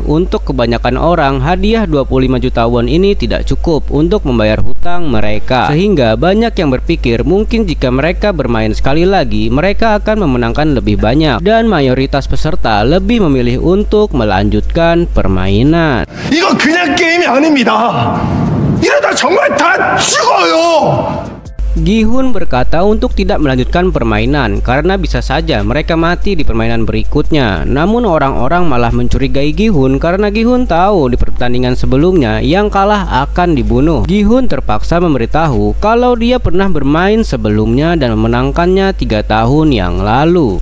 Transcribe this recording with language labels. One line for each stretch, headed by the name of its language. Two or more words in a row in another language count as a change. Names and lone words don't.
Indonesian: Untuk kebanyakan orang, hadiah 25 juta won ini tidak cukup untuk membayar hutang mereka, sehingga banyak yang berpikir mungkin jika mereka bermain sekali lagi mereka akan memenangkan lebih banyak. Dan mayoritas peserta lebih memilih untuk melanjutkan permainan.
Korean: 이건 그냥 게임이 아닙니다. 이러다 정말 다 죽어요.
Indonesian: Gi-hun berkata untuk tidak melanjutkan permainan karena bisa saja mereka mati di permainan berikutnya. Namun orang-orang malah mencurigai Gi-hun karena Gi-hun tahu di pertandingan sebelumnya yang kalah akan dibunuh. Gi-hun terpaksa memberitahu kalau dia pernah bermain sebelumnya dan memenangkannya 3 tahun yang lalu.